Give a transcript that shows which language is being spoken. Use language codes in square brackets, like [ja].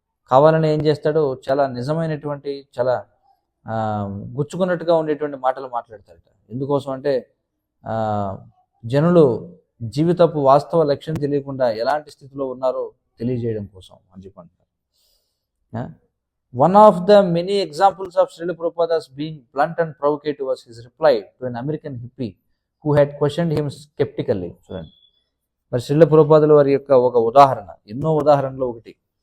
[te] కావాలని ఏం చేస్తాడు, చాలా నిజమైనటువంటి చాలా గుచ్చుకున్నట్టుగా ఉండేటువంటి మాటలు మాట్లాడతాడట. ఎందుకోసం అంటే జనులు జీవితపు వాస్తవ లక్ష్యం తెలియకుండా ఎలాంటి స్థితిలో ఉన్నారో తెలియజేయడం కోసం అని చెప్పండి. [en] One of the many examples of Srila Prabhupada's being blunt and provocative was his reply to an American hippie who had questioned him skeptically. [te] చూడండి, మరి శ్రీల ప్రభుపాదుల వారి యొక్క ఒక ఉదాహరణ, ఎన్నో ఉదాహరణలో ఒకటి.